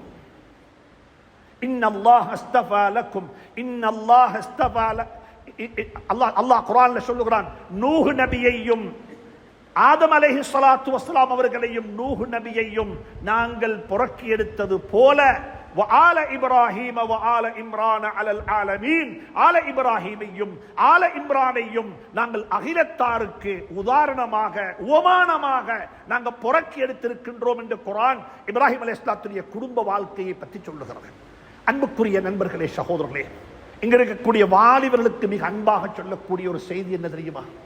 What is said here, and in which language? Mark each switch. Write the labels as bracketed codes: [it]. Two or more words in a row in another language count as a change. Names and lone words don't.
[ar] إن الله اصطفى لكم، إن الله اصطفى [ta] அல்லாஹ் குர்ஆன்ல சொல்லுகிறான், நூஹ் நபியையும் ஆதம் [ar] عليه الصلاة والسلام [ta] அவர்களையும் நூஹ் நபியையும் நாங்கள் புறக்கி எடுத்தது போல [ar] وآل إبراهيم وآل إمران على العالمين [ta] ஆல இப்ராஹீமையும் ஆல இம்ரானையும் நாங்கள் அகிலத்தாருக்கு உதாரணமாக உவமானமாக நாங்கள் புறக்கி எடுத்திருக்கின்றோம் என்று குர்ஆன் இப்ராஹிம் அலைஹிஸ்ஸலாத்துடைய குடும்ப வாழ்க்கையை பற்றி சொல்லுகிறது. அன்புக்குரிய நண்பர்களே, சகோதரர்களே, இங்க இருக்கக்கூடிய வாலிபர்களுக்கு மிக அன்பாக சொல்லக்கூடிய ஒரு செய்தி என்ன தெரியுமா?